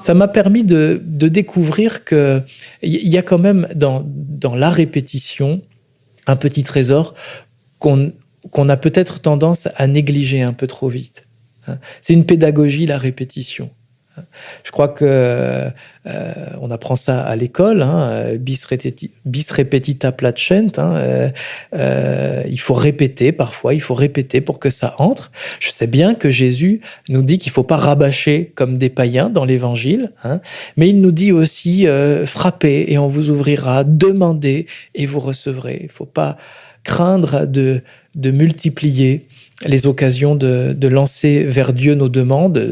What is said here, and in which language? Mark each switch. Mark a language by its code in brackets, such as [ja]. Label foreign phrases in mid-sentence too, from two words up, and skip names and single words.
[fr] Ça m'a permis de découvrir qu'il y a quand même dans la répétition un petit trésor qu'on a peut-être tendance à négliger un peu trop vite. C'est une pédagogie, la répétition. Je crois que on apprend ça à l'école, [la] bis repetita placent. [fr] Il faut répéter parfois, il faut répéter pour que ça entre. Je sais bien que Jésus nous dit qu'il ne faut pas rabâcher comme des païens dans l'Évangile, mais il nous dit aussi frappez et on vous ouvrira, demandez et vous recevrez. Il ne faut pas craindre de multiplier les occasions de lancer vers Dieu nos demandes.